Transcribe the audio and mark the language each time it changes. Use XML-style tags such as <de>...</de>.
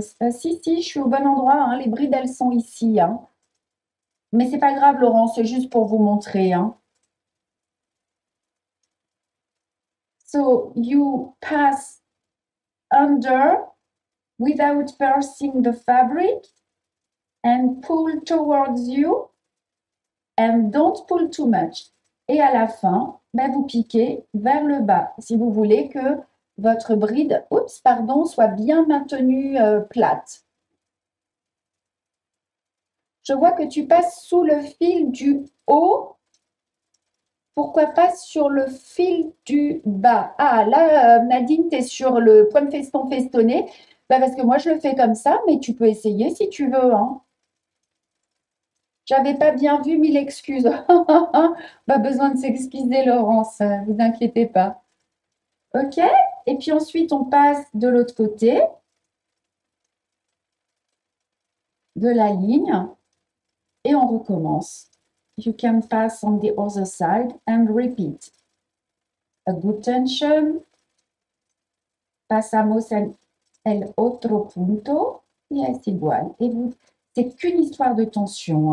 <fr>Si, je suis au bon endroit. Hein. Les brides, elles sont ici. Hein. Mais c'est pas grave, Laurent, c'est juste pour vous montrer. Hein.</fr> <en>So, you pass under without piercing the fabric and pull towards you and don't pull too much.</en> <fr>Et à la fin, ben, vous piquez vers le bas si vous voulez que votre bride soit bien maintenue plate. Je vois que tu passes sous le fil du haut. Pourquoi pas sur le fil du bas? Ah, là, Nadine, tu es sur le point de feston festonné. Ben, parce que moi, je le fais comme ça, mais tu peux essayer si tu veux. Hein. J'avais pas bien vu, mille excuses. Pas besoin de s'excuser, Laurence, vous inquiétez pas. Ok? Et puis ensuite, on passe de l'autre côté de la ligne et on recommence.</fr> <en>You can pass on the other side and repeat. A good tension.</en> <es>Pasamos en el otro punto. Y es igual.</es> <fr>Et vous, c'est qu'une histoire de tension.</fr>